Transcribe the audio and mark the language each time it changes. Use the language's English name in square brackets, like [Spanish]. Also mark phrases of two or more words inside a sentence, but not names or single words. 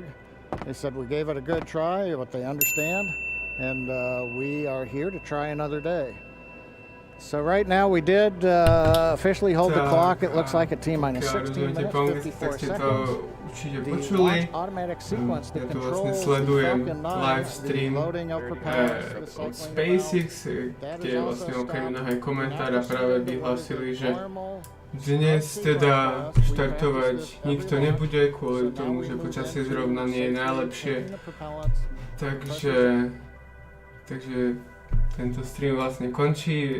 [English] They said we gave it a good try, but they understand, and we are here to try another day. So right now we did officially hold the clock. It looks like a T-minus 16 minutes, 54 seconds. The launch automatic sequence that controls the Falcon 9, the loading of propellers, [Slovak] od SpaceX, kde vlastne okrem iného aj komentára práve vyhlásili, že dnes teda štartovať nikto nebude kvôli tomu, že počasie zrovna nie je najlepšie. Takže tento stream vlastne končí.